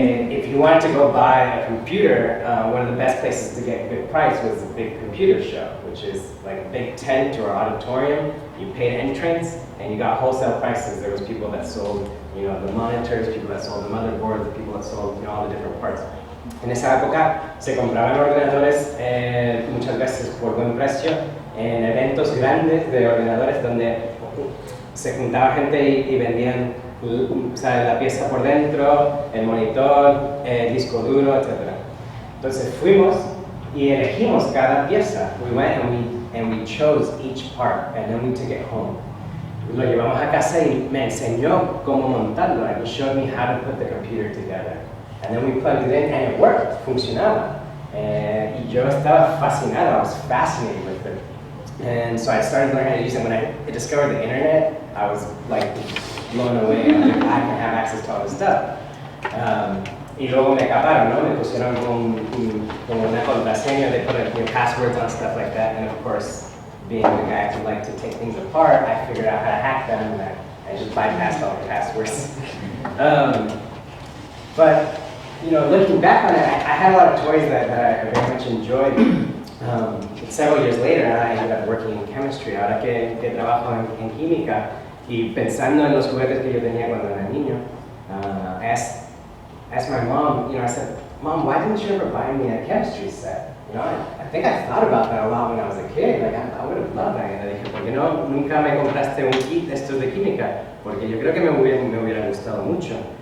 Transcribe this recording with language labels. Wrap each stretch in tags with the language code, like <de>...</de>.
<en>If you wanted to go buy a computer, one of the best places to get a good price was the big computer show, which is like a big tent or auditorium. You paid entrance, and you got wholesale prices. There was people that sold, the monitors, people that sold the motherboards, people that sold, all the different parts.</en> <es>En esa época se compraban ordenadores muchas veces por buen precio en eventos grandes de ordenadores donde se juntaba gente y vendían la pieza por dentro, el monitor, el disco duro, etc. Entonces fuimos y elegimos cada pieza.</es> <en>We went and we chose each part, and then we took it home.</en> <es>Lo llevamos a casa y me enseñó cómo montarlo,</es> <en>and he showed me how to put the computer together. And then we plugged it in, and it worked,</en> <es>funcionaba. Y yo estaba fascinado,</es> <en>I was fascinated with it. And so I started learning how to use it. When I discovered the internet, I was like blown away. I was like, I can have access to all this stuff.</en> <es>Y luego me caparon, ¿no? Me pusieron como una contraseña,</es> <en>they put passwords on stuff like that. And of course, being the guy who liked to take things apart, I figured out how to hack them, and I just bypassed all the passwords. But looking back on it, I had a lot of toys that I very much enjoyed. Several years later, I ended up working in chemistry.</en> <es>Ahora que trabajo en química y pensando en los juguetes que yo tenía cuando era niño,</es> <en>I asked my mom, I said, Mom, why didn't you ever buy me a chemistry set? I think I thought about that a lot when I was a kid. Like, I would have loved that.</en> <es>Y le dije, ¿por qué nunca me compraste un kit de estos de química? Porque yo creo que me hubiera gustado mucho.</es>